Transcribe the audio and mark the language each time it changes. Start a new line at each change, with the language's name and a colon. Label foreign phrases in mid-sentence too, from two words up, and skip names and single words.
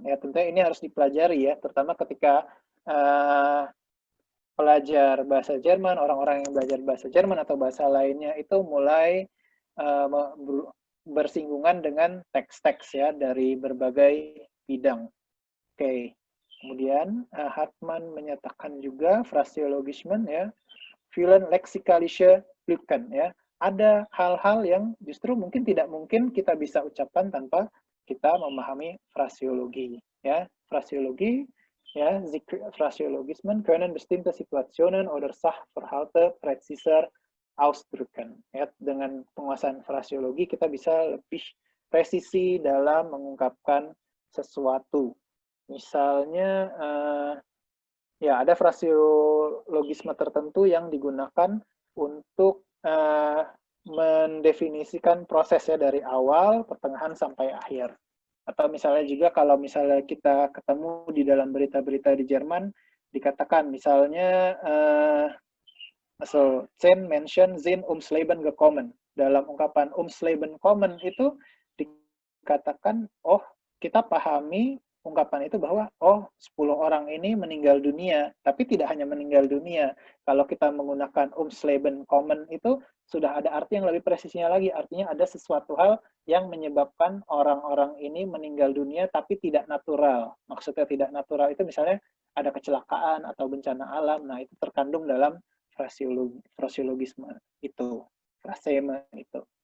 Indonesian: Ya, tentunya ini harus dipelajari ya, terutama ketika pelajar bahasa Jerman, orang-orang yang belajar bahasa Jerman atau bahasa lainnya itu mulai bersinggungan dengan teks-teks ya dari berbagai bidang. Oke. Kemudian Hartmann menyatakan juga Phraseologismen ya,
German: vielen lexikalische Lücken ya.
Indonesian: Ada hal-hal yang justru mungkin tidak mungkin kita bisa ucapkan tanpa kita memahami fraseologi ya. Fraseologi ya,
German: Phraseologismen können bestimmte Situationen oder Sachverhalte präziser ausdrücken.
Indonesian: Ya, dengan penguasaan fraseologi kita bisa lebih presisi dalam mengungkapkan sesuatu. Misalnya, ya ada fraseologisme tertentu yang digunakan untuk mendefinisikan prosesnya dari awal, pertengahan, sampai akhir. Atau misalnya juga kalau misalnya kita ketemu di dalam berita-berita di Jerman, dikatakan misalnya,
German: so, 10 Menschen sind ums Leben gekommen.
Indonesian: Dalam ungkapan
German: ums Leben kommen
Indonesian: itu dikatakan, oh kita pahami ungkapan itu bahwa, oh 10 orang ini meninggal dunia, tapi tidak hanya meninggal dunia. Kalau kita menggunakan
German: ums Leben kommen
Indonesian: itu sudah ada arti yang lebih presisnya lagi, artinya ada sesuatu hal yang menyebabkan orang-orang ini meninggal dunia tapi tidak natural. Maksudnya tidak natural itu misalnya ada kecelakaan atau bencana alam, nah itu terkandung dalam fraseologisme itu, fraseme itu.